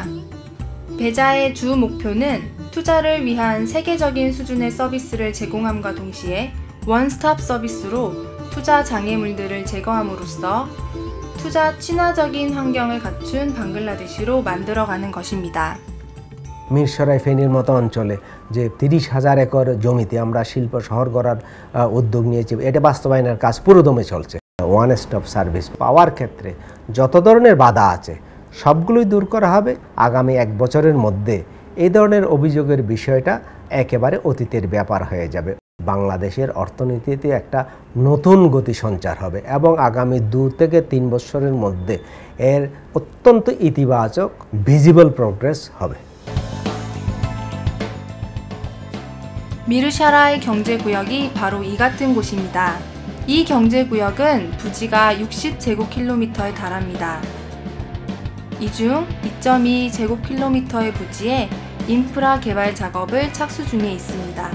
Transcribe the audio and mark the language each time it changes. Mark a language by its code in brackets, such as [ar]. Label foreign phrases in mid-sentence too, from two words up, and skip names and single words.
[ko] 베자의 주 목표는 투자를 위한 세계적인 수준의 서비스를 제공함과 동시에 원스톱 서비스로 투자 장애물들을 제거함으로써 투자 친화적인 환경을 갖춘 방글라데시로 만들어가는 것입니다. [bn] মিরসরাই ফেনীর মতো অঞ্চলে যে 30,000 একর জমিতে আমরা শিল্প শহর গড়ার উদ্যোগ নিয়েছি, এটা বাস্তবায়নের কাজ পুরোদমে চলছে। [en] one stop service [bn] পাওয়ার ক্ষেত্রে যত ধরনের বাধা আছে সবগুলোই দূর করা হবে। আগামী 1 বছরের মধ্যে এই ধরনের অভিযোগের বিষয়টা একেবারে অতীতের ব্যাপার হয়ে যাবে। বাংলাদেশের অর্থনীতিতে একটা নতুন গতি সঞ্চার হবে এবং আগামী 2 থেকে 3 বছরের মধ্যে এর অত্যন্ত ইতিবাচক [en] visible progress [bn] হবে। [ko] 미르샤라의 경제구역이 바로 이 같은 곳입니다. 이 경제구역은 부지가 60제곱킬로미터에 달합니다. 이 중 2.2제곱킬로미터의 부지에 인프라 개발 작업을 착수 중에 있습니다.